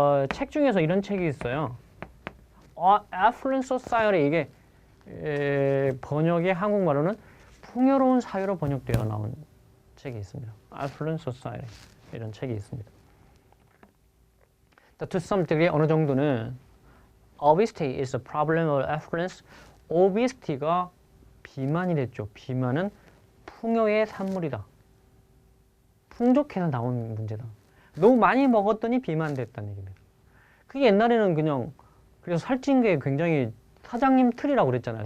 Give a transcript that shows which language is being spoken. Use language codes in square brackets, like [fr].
[ko] 책 중에서 이런 책이 있어요. Affluent Society 이게 번역의 한국말로는 풍요로운 사회로 번역되어 나온 책이 있습니다. Affluent Society 이런 책이 있습니다. [en] To some degree [ko] 어느 정도는 [en] obesity is a problem of affluence. [ko] obesity가 비만이 됐죠. 비만은 풍요의 산물이다. 풍족해서 나온 문제다. 너무 많이 먹었더니 비만됐다는 얘기입니다. 그게 옛날에는 그래서 살찐 게 굉장히 사장님 틀이라고 그랬잖아요.